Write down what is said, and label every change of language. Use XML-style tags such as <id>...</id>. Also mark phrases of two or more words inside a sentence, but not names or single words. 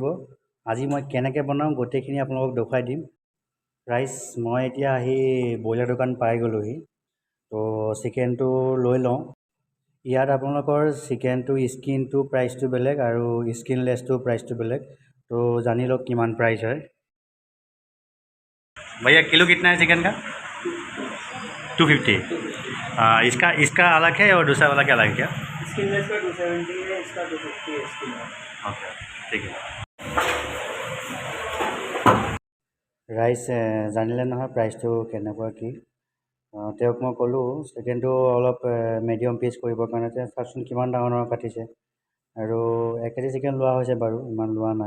<as>আজি মই কেনেকৈ বনাওঁ গোটেইখিনি আপোনালোকক দেখুৱাই দিম। ৰাইজ মই এতিয়া আহি ব্ৰইলাৰ দোকান পাই গ'লোহি, তো চিকেনটো লৈ লওঁ। ইয়াত আপোনালোকৰ চিকেনটো স্কিনটো প্ৰাইচটো বেলেগ আৰু স্কিনলেছটো প্ৰাইচটো বেলেগ, তো জানি লওক কিমান প্ৰাইচ হয়।</as> <hi>भैया किलो कितना है चिकन का? 250। इसका अलग है और दूसरा वाला क्या अलग है क्या? स्किनलेस का 270 है, इसका 250 है स्किनलेस। ओके ठीक है।</hi> <as>ৰাইজ জানিলে নহয় প্ৰাইচটো কেনেকুৱা কি। তেওঁক মই ক'লোঁ চিকেনটো অলপ</as> <en>medium piece</en> <as>কৰিবৰ কাৰণে। চাওকচোন কিমান ডাঙৰ ডাঙৰ কাটিছে, আৰু 1 কেজি চিকেন লোৱা হৈছে বাৰু, ইমান লোৱা নাই।</as>